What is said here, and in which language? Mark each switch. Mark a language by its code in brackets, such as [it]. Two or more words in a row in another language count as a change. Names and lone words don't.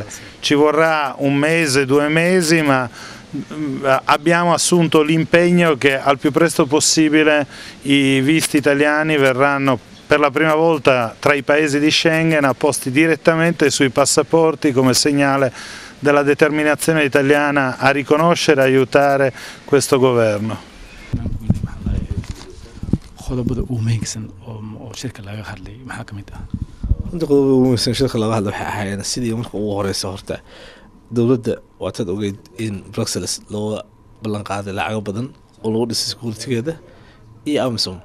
[it] Ci vorrà un mese, 2 mesi, ma abbiamo assunto l'impegno che al più presto possibile i visti italiani verranno per la prima volta tra i paesi di Schengen apposti direttamente sui passaporti come segnale della determinazione italiana a riconoscere e aiutare questo governo. [so] qodobada ugu muhiimsan oo shirka laga hadlay maxaa ka mid ah? Runtii qodobada ugu muhiimsan shirka laga hadlay waxay ahaayeen sidii marka ugu horeysa horta dowladda waataad ogeyd in Brussels loo ballan qaaday lacago badan oo lagu dhisay securitygeeda iyo Amazon.